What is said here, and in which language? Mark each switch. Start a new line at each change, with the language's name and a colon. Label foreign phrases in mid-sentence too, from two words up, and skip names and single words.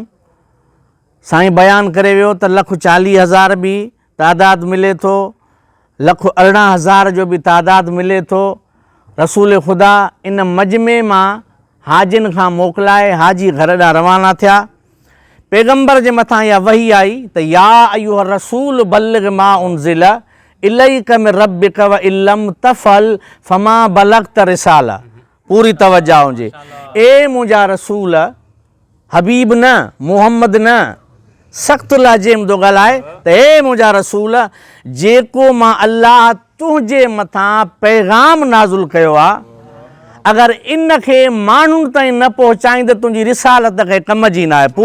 Sindhi: साईं बयानु करे वियो त 1,40,000 बि तादाद मिले थो, 1,18,000 जो बि तादाद मिले थो। रसूल ख़ुदा इन मजमे मां हाजिन खां मोकिलाए हाजी घर ॾांहुं रवाना थिया। पैगम्बर जे मथां इहा वही आई त
Arabic: يا أيها الرسول بلغ ما أنزل إليك من ربك وإن لم تفعل فما بلغت رسالته.
Sindhi: पूरी तवज्जो हुजे। ए मुंहिंजा रसूल, हबीब न, मोहम्मद न, सख़्तु लाजिम थो ॻाल्हाए त हे मुंहिंजा रसूल, जेको मां अल्लाह तुंहिंजे मथां पैगाम नाज़ुल कयो आहे, अगरि इन खे माण्हुनि ताईं न पहुचाईंदे तुंहिंजी रिसालत खे कम जी न आहे।